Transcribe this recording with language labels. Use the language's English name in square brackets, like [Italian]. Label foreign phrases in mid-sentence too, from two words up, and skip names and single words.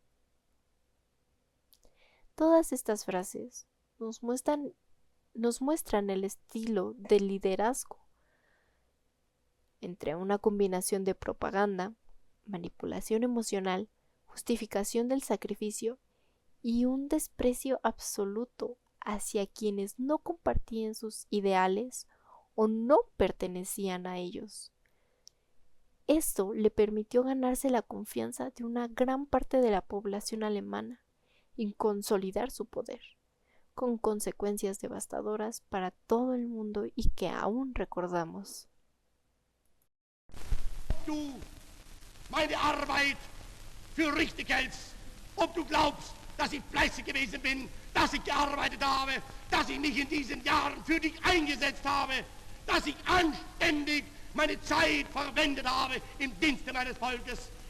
[Spanish] Todas estas frases nos muestran el estilo de liderazgo entre una combinación de propaganda, manipulación emocional, justificación del sacrificio y un desprecio absoluto hacia quienes no compartían sus ideales o no pertenecían a ellos. Esto le permitió ganarse la confianza de una gran parte de la población alemana y consolidar su poder, con consecuencias devastadoras para todo el mundo y que aún recordamos. [German] Du meine Arbeit für richtig hältst, ob du glaubst, dass ich fleißig gewesen bin, dass ich gearbeitet habe, dass ich mich in diesen Jahren für dich eingesetzt habe, dass ich anständig meine Zeit verwendet habe im Dienste meines Volkes.